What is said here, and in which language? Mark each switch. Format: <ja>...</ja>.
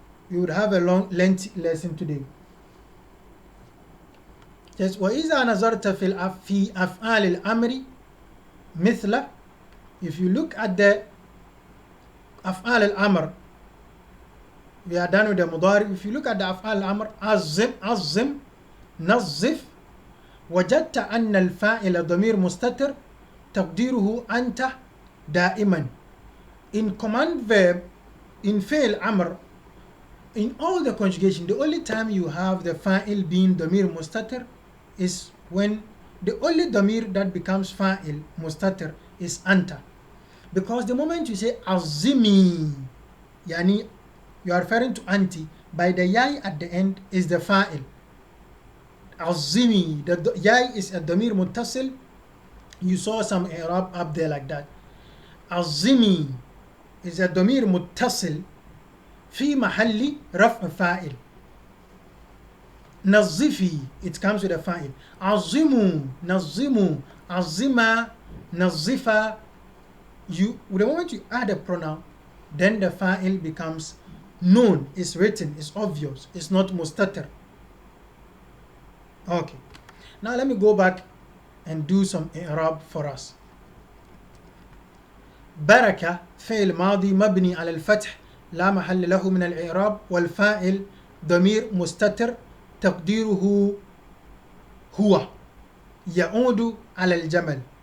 <en>We would have a long lengthy lesson today. Yes,</en> <ar>وإذا نظرت في أفعال الأمر مثل,</ar> <en>if you look at the أفعال الأمر, we are done with the مضارع. If you look at the</en> <ar>أفعال الأمر, عظم, نظف, وجدت أن الفاعل ضمير مستتر تقديره أنت دائما.</ar> <en>In command verb, in فعل أمر, in all the conjugation, the only time you have the fa'il being ضمير مستتر is when the only ضمير that becomes fa'il مستتر is أنت. Because the moment you say عظمي, yani you are referring to anti, by the yai at the end is the fa'il. عظمي, the yai is a ضمير متصل. You saw some i'rab up there like that.</en> <ar>عظمي</ar> <en>is a</en> <ar>ضمير متصل في محل رفع فاعل.</ar> <en>نظفي, it comes with a fa'il.</en> <ar>عظموا, نظموا, عظما, نظفا.</ar> <en>The moment you add a pronoun, then the fa'il becomes known, it's written, it's obvious, it's not mustatir. Okay, now let me go back and do some i'rab for us.</en> <ar>بركة فعل ماضي مبني على الفتح لا محل له من الإعراب, والفاعل ضمير مستتر تقديره هو يعود على الجمل.</ar>